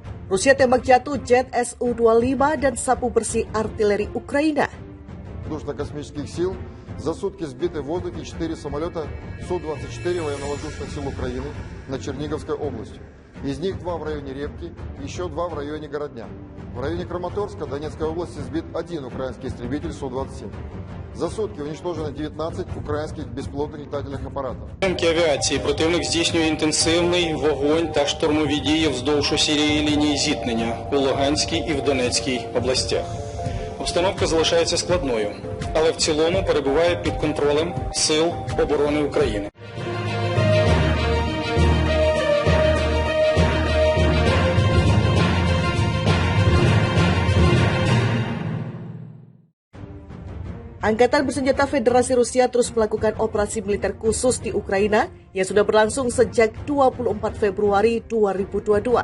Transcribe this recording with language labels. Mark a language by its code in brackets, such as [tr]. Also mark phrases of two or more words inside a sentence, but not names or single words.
[id] Rusia tembak jatuh jet Su-25 dan sapu bersih artileri Ukraina. [ru] Воздушно-космических сил за сутки сбиты в воздухе 4 самолета Су-24 военно-воздушных сил Украины над Черниговской областью. Из них 2 в районе Репки, еще 2 в районе Городня. В районе Краматорска Донецкой области сбит 1 украинский истребитель Су-27. За сутки уничтожено [uk] 19 українських безпілотних літальних апаратів. Напрямки авіації противник здійснює інтенсивний вогонь та штурмові дії вздовж усієї лінії зіткнення у Луганській і в Донецькій областях. Обстановка залишається складною, але в цілому перебуває під контролем Сил оборони України. [id] Angkatan Bersenjata Federasi Rusia terus melakukan operasi militer khusus di Ukraina yang sudah berlangsung sejak 24 Februari 2022.